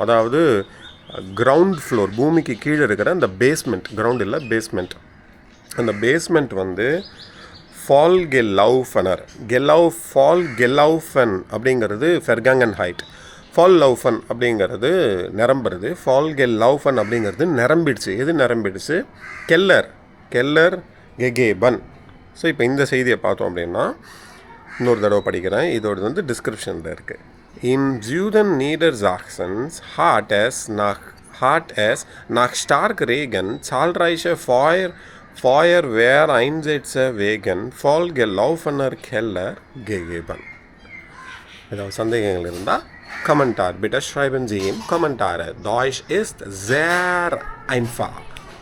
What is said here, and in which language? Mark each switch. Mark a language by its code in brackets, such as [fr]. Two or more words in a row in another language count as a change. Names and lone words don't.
[ta] அதாவது [en] ground floor, [ta] பூமிக்கு கீழே இருக்கிற அந்த பேஸ்மெண்ட், கிரவுண்ட் இல்லை பேஸ்மெண்ட், அந்த பேஸ்மெண்ட் வந்து [de] vollgelaufener, vollgelaufen [ta] அப்படிங்கிறது [de] Vergangen heit, [ta] ஃபால்லௌஃபன் அப்படிங்கிறது நிரம்புறது, ஃபால்கெலௌஃபன் அப்படிங்கிறது நிரம்பிடுச்சு. எது நிரம்பிடுச்சு? [de] Keller gegeben. [ta] ஸோ இப்போ இந்த செய்தியை பார்த்தோம் அப்படின்னா இன்னொரு தடவை படிக்கிறேன், இதோடு வந்து டிஸ்கிரிப்ஷனில் இருக்குது. [de] Im Süden Nieder Sachsens hat es nach stark Regen zahlreiche Feuerwehreinsätze wegen vollgelaufener Keller gegeben. [ta] ஏதாவது சந்தேகங்கள் இருந்தால் [de] Kommentar bitte schreiben Sie in Kommentare. Deutsch ist sehr einfach.